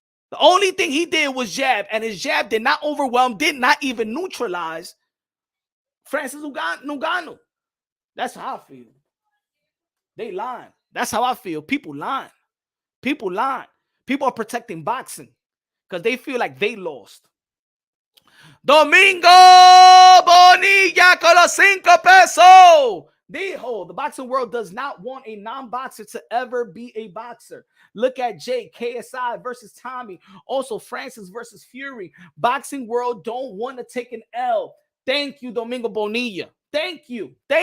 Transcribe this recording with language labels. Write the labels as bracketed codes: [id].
[en] The only thing he did was jab, and his jab did not overwhelm, did not even neutralize Francis Ngannou. That's how I feel. They lying. That's how I feel. People lying. People are protecting boxing because they feel like they lost. [es] Domingo Bonilla con los 5 pesos. [en] The boxing world does not want a non-boxer to ever be a boxer. Look at Jake, KSI versus Tommy. Also, Francis versus Fury. Boxing world don't want to take an L. Thank you, Domingo Bonilla. Thank you.